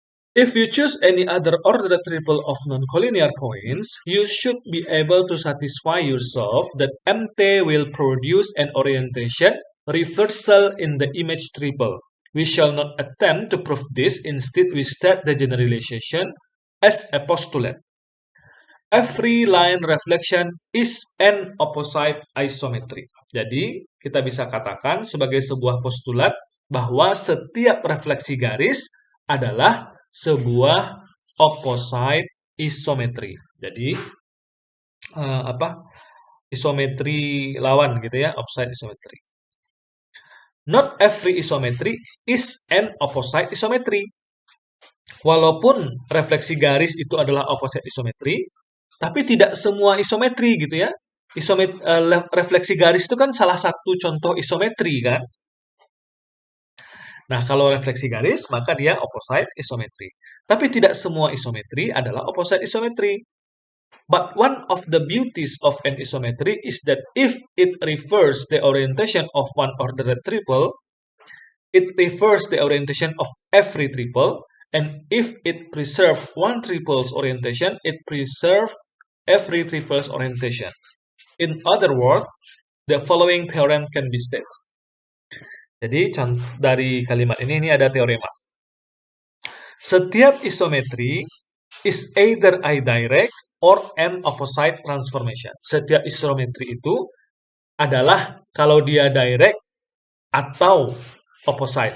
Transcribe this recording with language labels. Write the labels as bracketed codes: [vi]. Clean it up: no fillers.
[en] If you choose any other ordered triple of non-collinear points, you should be able to satisfy yourself that MT will produce an orientation reversal in the image triple. We shall not attempt to prove this, instead we state the generalization as a postulate. Every line reflection is an opposite isometry. [id] Jadi, kita bisa katakan sebagai sebuah postulat bahwa setiap refleksi garis adalah sebuah opposite isometri. Jadi apa? Isometri lawan gitu ya, opposite isometri. [en] Not every isometry is an opposite isometry. [id] Walaupun refleksi garis itu adalah opposite isometri, tapi tidak semua isometri gitu ya. Refleksi garis itu kan salah satu contoh isometri kan. Nah, kalau refleksi garis, maka dia opposite isometri. Tapi tidak semua isometri adalah opposite isometri. [en] But one of the beauties of an isometry is that if it reverses the orientation of one ordered triple, it reverses the orientation of every triple, and if it preserves one triple's orientation, it preserves every triple's orientation. In other words, the following theorem can be stated. [id] Jadi dari kalimat ini ada teorema. Setiap isometri [en] is either a direct or an opposite transformation. [id] Setiap isometri itu adalah kalau dia direct atau opposite.